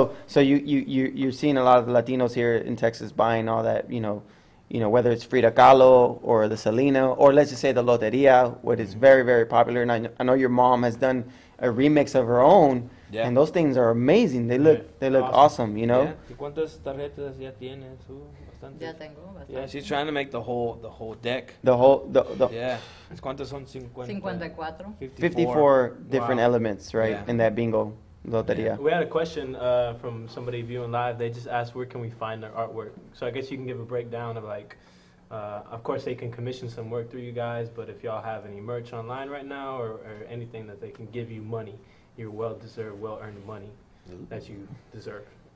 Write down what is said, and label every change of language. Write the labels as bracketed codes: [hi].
[en] So you're seeing a lot of the Latinos here in Texas buying all that, whether it's Frida Kahlo or the Selena, or let's just say the Loteria, what is very, very popular. And I know your mom has done a remix of her own, and those things are amazing. They look awesome, Yeah. [es] ¿Y cuántas tarjetas ya tienes? Bastantes. Ya tengo bastante. [en] Yeah, she's trying to make the whole deck. The [es] ¿Cuántas son? 50. [en] 54. 54 different Wow. elements, right, Yeah. in that bingo Loteria. We had a question from somebody viewing live. They just asked, where can we find their artwork? So I guess you can give a breakdown of like, of course they can commission some work through you guys, but if y'all have any merch online right now or anything that they can give you money, your well-deserved, well-earned money that you deserve.